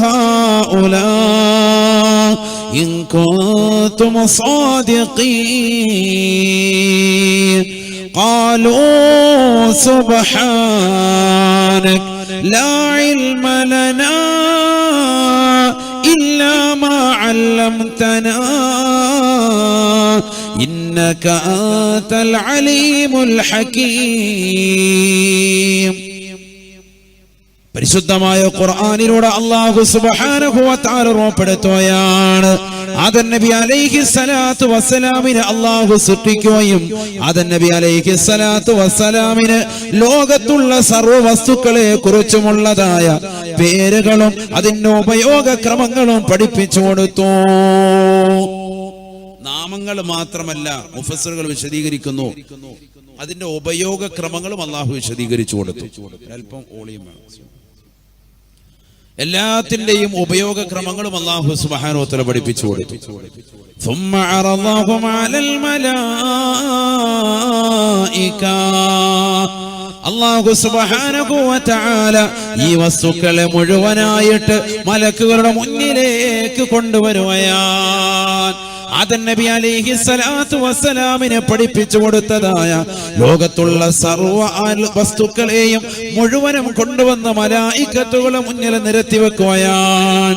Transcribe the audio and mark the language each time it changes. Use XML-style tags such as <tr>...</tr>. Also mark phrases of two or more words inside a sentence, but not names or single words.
<ar>هؤلاء إن كنتم صادقين قالوا سبحانك لا علم لنا إلا ما علمتنا إنك أنت العليم الحكيم.</ar> <ml>പരിശുദ്ധമായ ഖുർആനിലൂടെ</ml> <ar>الله سبحانه وتعالى</ar> <ml>ഓർമ്മപ്പെടുത്തുകയാണ്, ആദം നബി</ml> <ar>عليه الصلاة والسلام</ar> <ml>അല്ലാഹു സൃഷ്ടിക്കുകയും ആദം നബി</ml> <ar>عليه الصلاة والسلام</ar> <ml>ലോകത്തുള്ള സർവ്വ വസ്തുക്കളെ കുറിച്ചുമുള്ളതായ പേരുകളും അതിന്റെ ഉപയോഗക്രമങ്ങളും പഠിപ്പിച്ചു കൊടുത്തു. നാമങ്ങൾ മാത്രമല്ല, മുഫസ്സിറുകൾ വിശദീകരിക്കുന്നു, അതിന്റെ ഉപയോഗക്രമങ്ങളും അല്ലാഹു വിശദീകരിച്ചു കൊടുത്തു. അല്പം ഓളിയം വേണം. എല്ലാത്തിന്റെയും ഉപയോഗക്രമങ്ങളും</ml> <ar>الله سبحانه وتعالى</ar> <ml>പഠിപ്പിച്ചു കൊടുത്തു.</ml> <ar>ثم عرضهم على الملائكة الله سبحانه وتعالى</ar> <ml>ഈ വസ്തുക്കളെ മുഴുവനായിട്ട് മലക്കുകളുടെ മുന്നിലേക്ക് കൊണ്ടുവരുകയാണ്. ആദം നബി</ml> <ar>عليه الصلاة والسلام</ar> <ml>പഠിപ്പിച്ചു കൊടുത്തതായ ലോകത്തുള്ള സർവ്വ വസ്തുക്കളെയും മുഴുവനും കൊണ്ടുവന്ന മലായികത്തുകളെ മുന്നിൽ നിരത്തി വെക്കുകയാണ്.</ml>